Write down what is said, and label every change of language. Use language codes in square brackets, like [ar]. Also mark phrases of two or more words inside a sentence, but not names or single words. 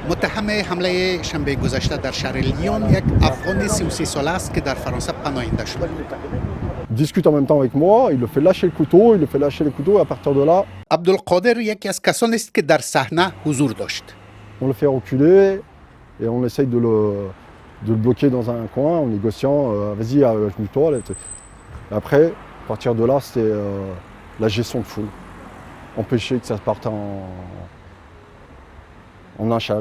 [fa] همه حمله شنبه گذشته در شهر لیون یک افغان 33 ساله است که در فرانسه پناهنده شده بود. [fr] Il discute en même temps avec moi, il le fait lâcher le couteau, et à partir de là, [fa] عبدالقادر یکی از کسانی است که در صحنه حضور داشت. [fr] on le fait reculer et on essaye de le bloquer dans un coin en négociant, vas-y, agenouille-toi. Après, à partir de là, c'était la gestion de foule, empêcher que ça parte en lynchage.